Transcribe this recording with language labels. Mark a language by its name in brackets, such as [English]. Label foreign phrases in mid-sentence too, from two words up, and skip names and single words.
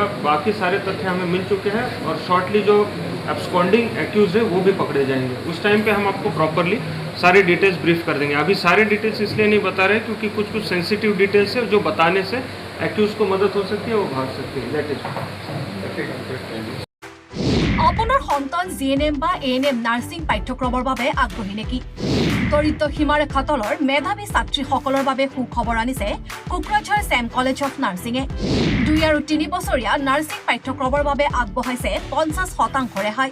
[Hindi] बाकी सारे तथ्य हमें मिल चुके हैं और शॉर्टली जो [English] absconding accused [Hindi] है वो भी पकड़े जाएंगे। उस टाइम पे हम आपको प्रॉपरली सारे [English] details brief [Hindi] कर देंगे। अभी सारे डिटेल्स इसलिए नहीं बता रहे क्योंकि कुछ [English] sensitive details [Hindi] है जो बताने से एक्यूज को मदद हो सकती है, वो भाग सकती है। [English] that is [Assamese] আপোনাৰ সন্তান GNM বা ANM নাৰ্ছিং পাঠ্যক্ৰমৰ বাবে আগ্ৰহী নেকি? দৰিদ্ৰ সীমাৰেখা তলৰ মেধাৱী ছাত্ৰীসকলৰ বাবে সুখবৰ আনিছে কোকৰাঝাৰ SAM কলেজ অফ নাৰ্ছিঙে। 2 আৰু 3 বছৰীয়া নাৰ্ছিং পাঠ্যক্ৰমৰ বাবে আগবঢ়াইছে 50% ৰেহাই।